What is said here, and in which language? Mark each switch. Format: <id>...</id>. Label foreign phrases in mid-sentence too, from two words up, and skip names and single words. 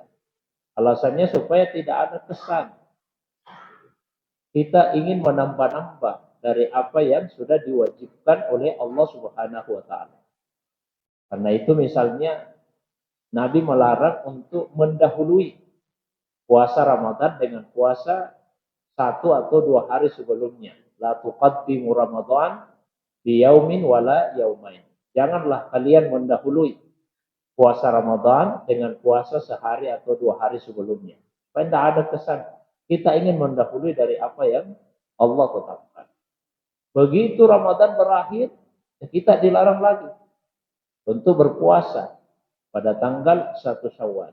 <id>Alasannya supaya tidak ada kesan kita ingin menambah-nambah dari apa yang sudah diwajibkan oleh Allah</id> <ar>سبحانه وتعالى.</ar> <id>Karena itu misalnya Nabi melarang untuk mendahului puasa Ramadan dengan puasa 1 atau 2 hari sebelumnya.</id> <ar>لا تقدموا رمضان بيوم ولا يومين.</ar> <id>Janganlah kalian mendahului puasa Ramadan dengan puasa sehari atau 2 hari sebelumnya. Supaya tidak ada kesan kita ingin mendahului dari apa yang Allah tetapkan. Begitu Ramadan berakhir, kita dilarang lagi untuk berpuasa pada tanggal 1 Syawal.</id>